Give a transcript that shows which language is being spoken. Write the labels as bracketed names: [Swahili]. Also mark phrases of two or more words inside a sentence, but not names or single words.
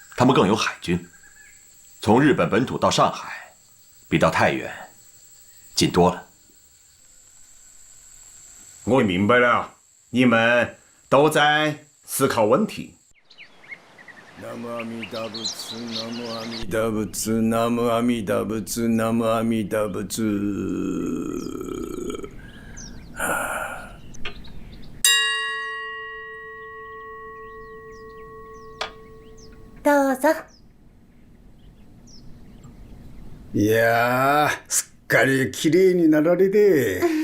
[Chinese] 他们更有海军，从日本本土到上海，比到太原近多了。我明白了，你们都在思考问题。 [Japanese] 南無阿弥陀仏、南無阿弥陀仏、南無阿弥陀仏、南無阿弥陀仏。どうぞ。いやー、すっかり綺麗になられて。